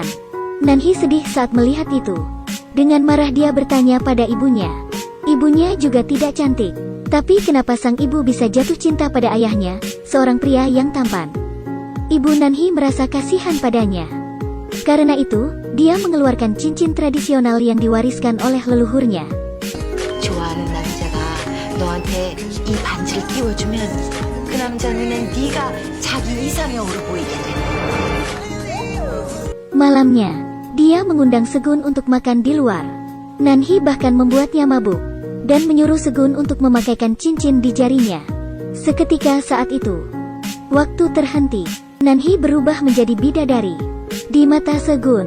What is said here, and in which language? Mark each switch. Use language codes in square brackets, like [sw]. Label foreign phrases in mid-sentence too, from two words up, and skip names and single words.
[id] Nanhi sedih saat melihat itu. Dengan marah dia bertanya pada ibunya. Ibunya juga tidak cantik. Tapi kenapa sang ibu bisa jatuh cinta pada ayahnya, seorang pria yang tampan? Ibu Nanhi merasa kasihan padanya. Karena itu, dia mengeluarkan cincin tradisional yang diwariskan oleh leluhurnya. [ko] 좋아하는 남자가 너한테 이 반지를 끼워주면 그 남자 눈엔 네가 자기 이상형으로 보이게 돼. [id] Malamnya, dia mengundang Segun untuk makan di luar. Nanhi bahkan membuatnya mabuk dan menyuruh Segun untuk memakaikan cincin di jarinya. Seketika saat itu, waktu terhenti. Nanhi berubah menjadi bidadari di mata Segun.